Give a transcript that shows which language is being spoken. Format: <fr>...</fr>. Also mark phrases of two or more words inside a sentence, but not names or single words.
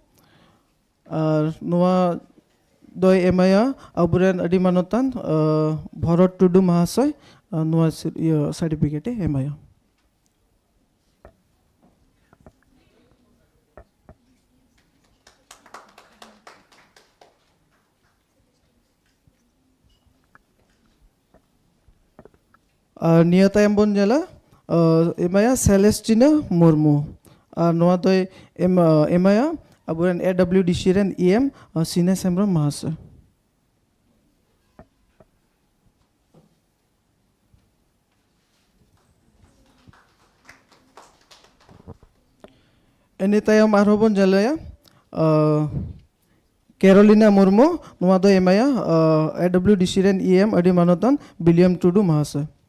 <sat>नुआ दोय एमाया अबुरेन अडी मानतन भरत टुडू महाशय नुआ सर्टिफिकेट एमाया निया तायम बन जला एमाया सेलेस्टिना मुर्मू नोआ तो एमाया अबुरेन AWDC रेन EM सिनेस हेम्ब्रम महाशय एने तायम आरोबन जलाया कैरोलिना मुर्मू नोआ तो एमाया AWDC रेन EM अडी मानतन विलियम टुडू महाशय</sat>